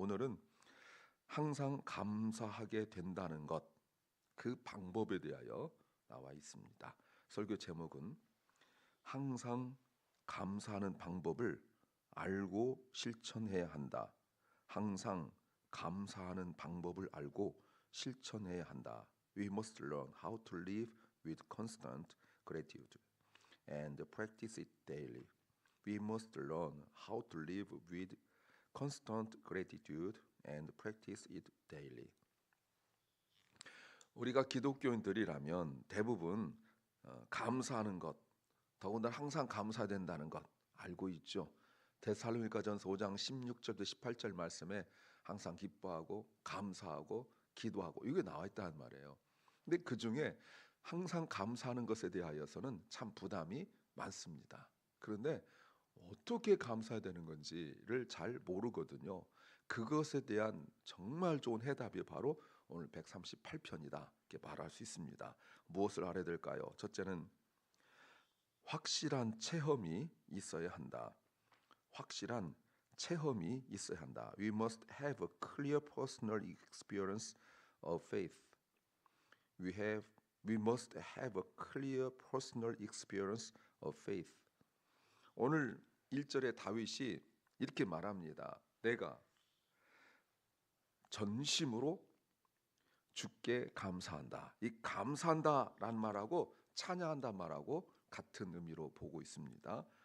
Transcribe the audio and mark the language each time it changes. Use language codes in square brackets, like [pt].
[ko] 오늘은 항상 감사하게 된다는 것, 그 방법에 대하여 나와 있습니다. 설교 제목은 항상 감사하는 방법을 알고 실천해야 한다. 항상 감사하는 방법을 알고 실천해야 한다. [en] We must learn how to live with constant gratitude and practice it daily. We must learn how to live with constant gratitude and practice it daily. [ko] 우리가 기독교인들이라면 대부분 감사하는 것, 더군다나 항상 감사된다는 것 알고 있죠. 데살로니가전서 5장 16절부터 18절 말씀에 항상 기뻐하고 감사하고 기도하고 이게 나와 있다는 말이에요. 근데 그 중에 항상 감사하는 것에 대하여서는 참 부담이 많습니다. 그런데 어떻게 감사해야 되는 건지를 잘 모르거든요. 그것에 대한 정말 좋은 해답이 바로 오늘 138편이다 이렇게 말할 수 있습니다. 무엇을 알아야 될까요? 첫째는 확실한 체험이 있어야 한다. 확실한 체험이 있어야 한다. [en] We must have a clear personal experience of faith. We must have a clear personal experience of faith. [ko] 오늘 1절에 다윗이 이렇게 말합니다. 내가 전심으로 주께 감사한다. 이 감사한다라는 말하고 찬양한다 말하고 같은 의미로 보고 있습니다.